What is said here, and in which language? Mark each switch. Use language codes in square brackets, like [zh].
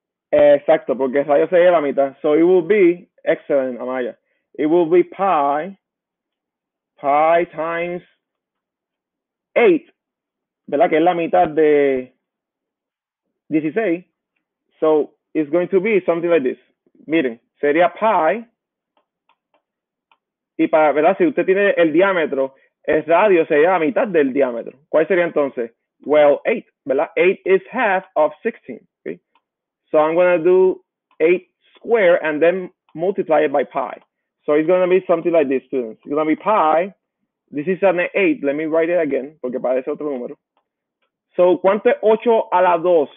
[es] Exacto, porque radio sería la mitad. [en] So it will be, excellent, [es] Amaya. [en] It will be pi times 8, ¿verdad? [es] Que es la mitad de 16. [en] So it's going to be something like this. [es] Miren, sería pi. Y para, ¿verdad? Si usted tiene el diámetro, el radio sería la mitad del diámetro. ¿Cuál sería entonces? [en] Well, 8, ¿verdad? 8 is half of 16. Okay? So I'm going to do 8 square and then multiply it by pi. So it's going to be something like this, students. It's going to be pi. This is an 8. Let me write it again, [es] porque parece otro número. So, ¿cuánto es 8 a la 2?